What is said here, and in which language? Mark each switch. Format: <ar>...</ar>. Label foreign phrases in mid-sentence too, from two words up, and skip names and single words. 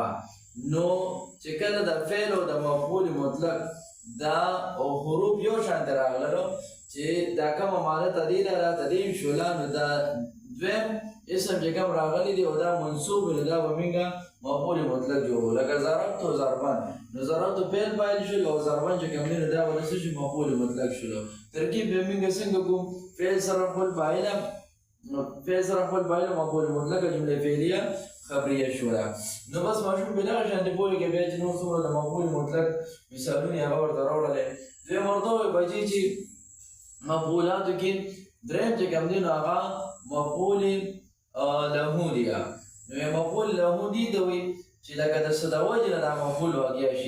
<ps>نو چې کله د فعل او د مفعول مطلق دا حروف یو شانته راغلل چې دا کومه ماده تدې لره تدې شوله، نو دا دویم اسم چې کوم راغلی دی او دا منصوب نو دا به موږ مفعول مطلق جوړو. لکه</ps> <ar>ضربت و ضربن،</ar> <ps>نو ضربت فعل فاعل شول او ضربن چې کوم دی نو دا به څه شي؟ مفعول مطلق شولو. ترکیب به موږ څنګه کوو؟ فعل سره مفعول فاعل، نو فعل سره مفعول فاعل مفعول مطلق</ps> <ar>جمله فعلیه خبریه</ar> <ps>شوله. نو بس ماشوم په دغه شانتې پوهېږي بیا چې نور څومره د مفعول مطلق مثالونه یې هغه ورته راوړلی. دویم ورته ووایي بچې چې مفعولاتو کې دریم چې کوم دی نو هغه مفعول له دی. نو یو مفعول له دې ته وایي چې لکه د څه د وجې نه دا مفعول واقع شي.</ps>